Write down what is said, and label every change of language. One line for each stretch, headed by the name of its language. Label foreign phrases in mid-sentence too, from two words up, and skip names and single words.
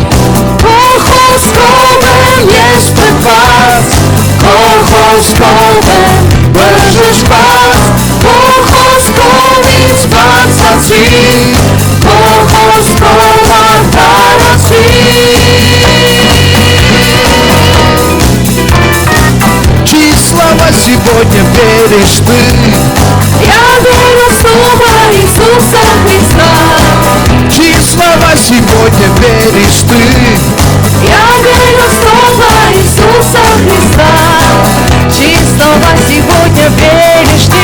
Armenian: Քո խոսքով եմ ես փրկված Քո խոսքով եմ բժշկված Քո խոսքով ինձ բացացի Քո խոսքով արդարացի
Russian: Слава сегодня веришь ты Я верю в Слово Иисуса Христа Чьи слова сегодня веришь ты Я верю в Слово Иисуса Христа Чьи слова сегодня веришь ты